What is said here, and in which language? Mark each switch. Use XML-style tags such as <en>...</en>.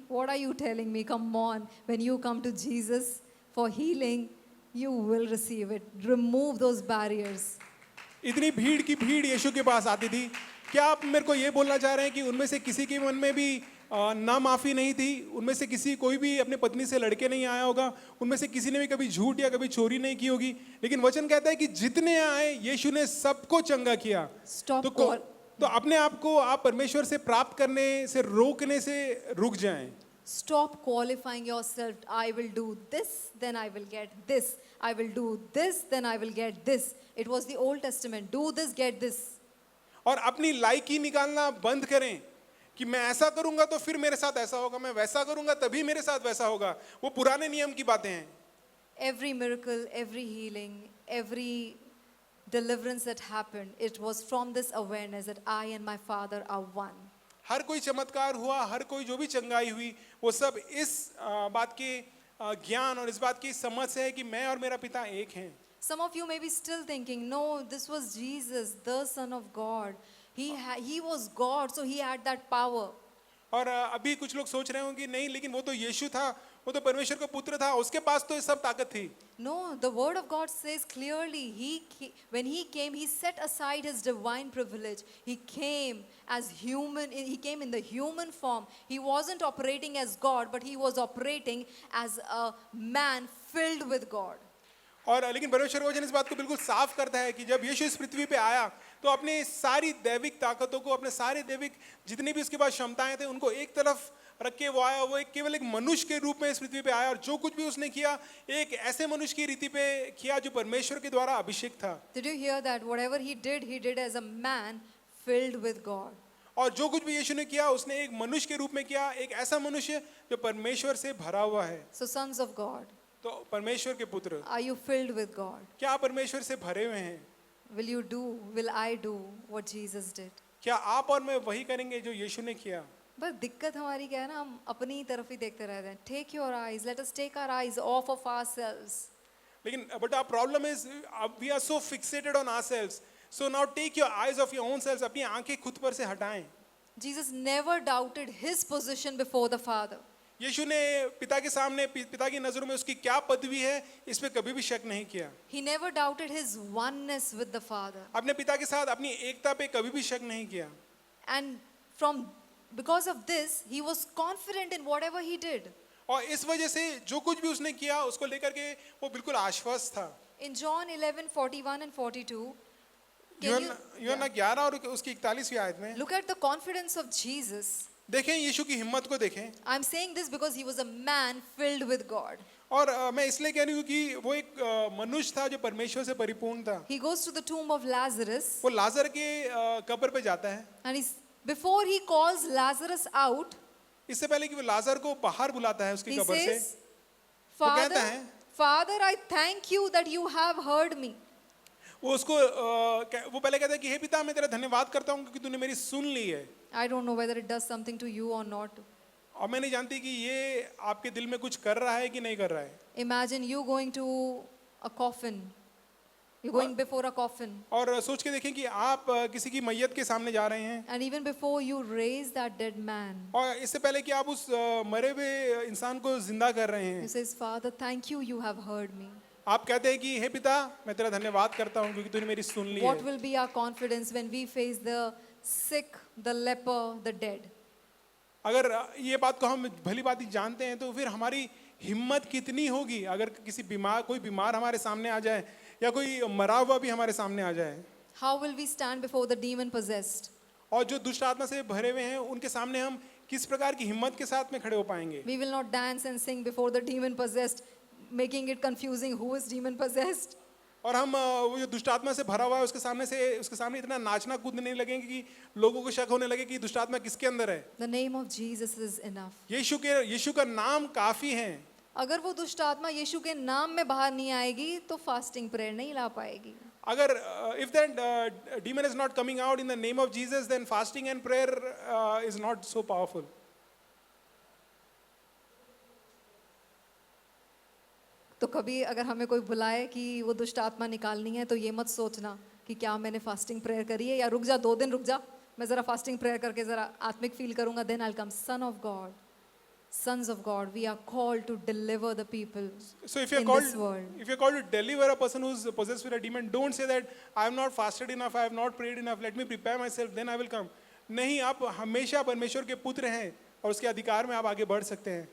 <en>What are you telling me? Come on, when you come to Jesus for healing, you will receive it. Remove those barriers.</en> <hi>इतनी भीड़ की भीड़ यीशु के पास आती थी, क्या आप मेरे को ये बोलना चाह रहे हैं कि उनमें से किसी के मन में भी ना माफ़ी नहीं थी? उनमें से किसी कोई भी अपने पत्नी से लड़के नहीं आया होगा, उनमें से किसी ने भी कभी झूठ या कभी चोरी नहीं की होगी, लेकिन वचन कहता है कि जितने आए यीशु ने सबको चंगा किया.</hi> <en>Stop</en> <hi>तो अपने आप को आप परमेश्वर से प्राप्त करने से रोकने से रुक जाएं.</hi> <en>Stop qualifying yourself. I will do this, then I will get this. I will do this, then I will get this. It was the Old Testament. Do this, get this.</en> <hi>और अपनी लायकी निकालना बंद करें कि मैं ऐसा करूंगा तो फिर मेरे साथ ऐसा होगा, मैं वैसा करूंगा तभी मेरे साथ वैसा होगा. वो पुराने नियम की बातें हैं.</hi> <en>Every miracle, every healing, every deliverance that happened, it was from this awareness that I and my Father are one.</en> <hi>हर कोई चमत्कार हुआ, हर कोई जो भी चंगाई हुई, वो सब इस बात के ज्ञान और इस बात की समझ से है कि मैं और मेरा पिता एक हैं.</hi> <en>Some of you may be still thinking, no, this was Jesus, the Son of God. He was God, so he had that power.</en> <hi>और अभी कुछ लोग सोच रहे होंगे नहीं, लेकिन वो तो यीशु था, वो तो परमेश्वर का पुत्र था, उसके पास तो ये सब ताकत थी.</hi> <en>No, the word of God says clearly, when he came, he set aside his divine privilege. He came as human, he came in the human form. He wasn't operating as God, but he was operating as a man filled with God.</en> <hi>और लेकिन परमेश्वर का वचन इस बात को बिल्कुल साफ करता है कि जब यीशु इस पृथ्वी पे आया तो अपने सारी दैविक ताकतों को, अपने सारे दैविक जितनी भी उसके पास क्षमताएं थे उनको एक तरफ रख के वो आया. वो केवल एक मनुष्य के रूप में इस पृथ्वी पे आया, और जो कुछ भी उसने किया एक ऐसे मनुष्य की रीति पे किया जो परमेश्वर के द्वारा अभिषेक था.</hi> <en>Did you hear that? Whatever he did as a man filled with God.</en> <hi>और जो कुछ भी यीशु ने किया उसने एक मनुष्य के रूप में किया, एक ऐसा मनुष्य जो परमेश्वर से भरा हुआ है.</hi> <en>So sons of God,</en> <hi>तो परमेश्वर के पुत्र,</hi> <en>are you filled with God?</en> <hi>क्या आप परमेश्वर से भरे हुए हैं?</hi> <en>Will I do what Jesus did?</en> <hi>क्या आप और मैं वही करेंगे जो यीशु ने किया? बस दिक्कत हमारी क्या है ना, हम अपनी तरफ ही देखते रहते हैं.</hi> <en>Take your eyes, let us take our eyes off of ourselves. लेकिन but our problem is we are so fixated on ourselves. So now take your eyes off your own selves.</en> <hi>अपनी आंखें खुद पर से हटाएं.</hi> <en>Jesus never doubted his position before the Father.</en> <hi>यीशु ने पिता के सामने, पिता की नजरों में उसकी क्या पदवी है इस पे कभी भी शक नहीं किया.</hi> <en>He never doubted his oneness with the Father.</en> <hi>अपने पिता के साथ अपनी एकता पे कभी भी शक नहीं किया.</hi> <en>And because of this, he was confident in whatever he did.</en> <hi>और इस वजह से जो कुछ भी उसने किया उसको लेकर के वो बिल्कुल आश्वस्त था.</hi> <en>In John 11:41 and 42, Can you</en> <hi>यूहन्ना 11 और उसकी 41वीं आयत में</hi> <en>look at the confidence of Jesus?</en> <hi>देखें, यीशु की हिम्मत को देखें।</hi> <en>I'm saying this because he was a man filled with God.</en> <hi>और मैं इसलिए कह रही हूँ कि वो एक मनुष्य था जो परमेश्वर से परिपूर्ण था।</hi> <en>He goes to the tomb of Lazarus,</en> <hi>वो लाजर के कब्र पे जाता है।</hi> <en>and before he calls Lazarus out,</en> <hi>इससे पहले कि वो लाजर को बाहर बुलाता है उसकी</hi> <en>he</en> <hi>कब्र से,</hi> <en>says,</en> <hi>वो कहता</hi> <en>Father,</en> <hi>है,</hi> <en>Father, I thank you that you have heard me.</en> <hi>वो उसको वो पहले कहता है कि हे पिता, मैं तेरा धन्यवाद करता हूँ क्योंकि तूने मेरी सुन ली है।</hi> <en>I don't know whether it does something to you or not.</en> <hi>और मैं नहीं जानती कि ये आपके दिल में कुछ कर रहा है कि नहीं कर रहा है।</hi> <en>Imagine you going to a coffin. You're going before a coffin.</en> <hi>और सोच के देखें कि आप किसी की मैयत के सामने जा रहे हैं,</hi> <en>And even before you raise that dead man,</en> <hi>और इससे पहले कि आप उस मरे हुए इंसान को जिंदा कर रहे</hi> <en>he</en> <hi>हैं,</hi> <en>says, Father, thank you, you have heard me.</en> <hi>आप कहते हैं कि हे पिता, मैं तेरा धन्यवाद करता हूँ क्योंकि तूने मेरी सुन ली</hi> <en>What</en> <hi>है।</hi> <en>will be our confidence when we face the sick, the leper, the dead?</en> <hi>अगर ये बात को हम भली भांति जानते हैं तो फिर हमारी हिम्मत कितनी होगी अगर कोई बीमार हमारे सामने आ जाए या कोई मरा हुआ भी हमारे सामने आ जाए।</hi> <en>How will we stand before the demon possessed?</en> <hi>और जो दुष्ट आत्मा से भरे हुए हैं उनके सामने हम किस प्रकार की हिम्मत के साथ में खड़े हो पाएंगे।</hi> <en>We will not dance and sing before the demon possessed, making it confusing who is demon possessed.</en> <hi>और हम वो जो दुष्ट आत्मा से भरा हुआ है उसके सामने इतना नाचना कूदने नहीं लगेंगे कि लोगों को शक होने लगे कि दुष्ट आत्मा किसके अंदर है।</hi> <en>The name of Jesus is enough.</en> <hi>यीशु का नाम काफी है। अगर वो दुष्ट आत्मा यीशु के नाम में बाहर नहीं आएगी तो फास्टिंग प्रेयर नहीं ला पाएगी.</hi> <en>अगर if that demon is not coming out in the name of Jesus, then fasting and prayer is not so powerful.</en> <hi>तो कभी अगर हमें कोई बुलाए कि वो दुष्ट आत्मा निकालनी है तो ये मत सोचना कि क्या मैंने फास्टिंग प्रेयर करी है या रुक जा 2 दिन रुक जा मैं ज़रा फास्टिंग प्रेयर करके ज़रा आत्मिक फील करूंगा</hi> <en>then I'll come. Son of God, sons of God, we are called to deliver the people So if in this world. if you're called to deliver a person who's possessed with a demon, don't say that I have not fasted enough, I have not prayed enough, let me prepare myself, then I will come.</en> <hi>नहीं, आप हमेशा परमेश्वर के पुत्र हैं और उसके अधिकार में आप आगे बढ़ सकते हैं।</hi>